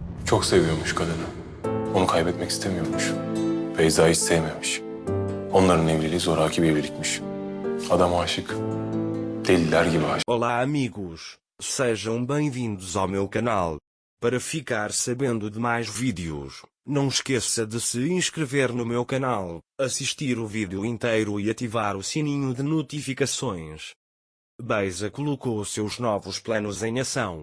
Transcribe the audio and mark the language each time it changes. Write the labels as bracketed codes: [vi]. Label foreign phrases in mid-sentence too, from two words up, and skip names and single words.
[tr] Çok seviyormuş kadını. Onu kaybetmek istemiyormuş. Beyza hiç sevmemiş. Onların evliliği zoraki bir evlilikmiş. Adam aşık. Deliler gibi aşık. [pt] Olá amigos, sejam bem-vindos ao meu canal. Para ficar sabendo de mais vídeos, não esqueça de se inscrever no meu canal, assistir o vídeo inteiro e ativar o sininho de notificações. Beyza colocou seus novos planos em ação.